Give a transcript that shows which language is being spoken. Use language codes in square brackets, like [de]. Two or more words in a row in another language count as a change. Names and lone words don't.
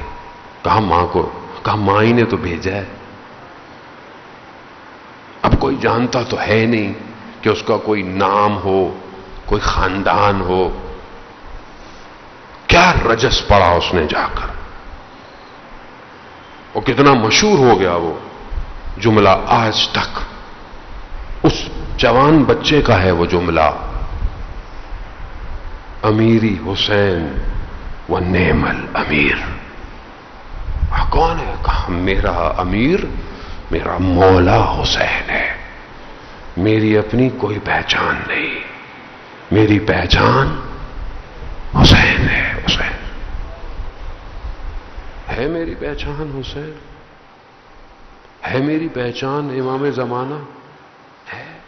[ur] کہا ماں کو، کہا ماں ہی نے تو بھیجا ہے. اب کوئی جانتا تو ہے نہیں کہ اس کا کوئی نام ہو، کوئی خاندان ہو. کیا رجس پڑا اس نے جا کر، اور کتنا مشہور ہو گیا وہ جملہ. آج تک اس جوان بچے کا ہے وہ جملہ، [ar] امیری حسین و نعم الامیر. [ur] کون ہے؟ کہا میرا امیر میرا مولا حسین ہے. میری اپنی کوئی پہچان نہیں، میری پہچان حسین ہے. حسین ہے میری پہچان، حسین ہے میری پہچان، امام زمانہ ہے.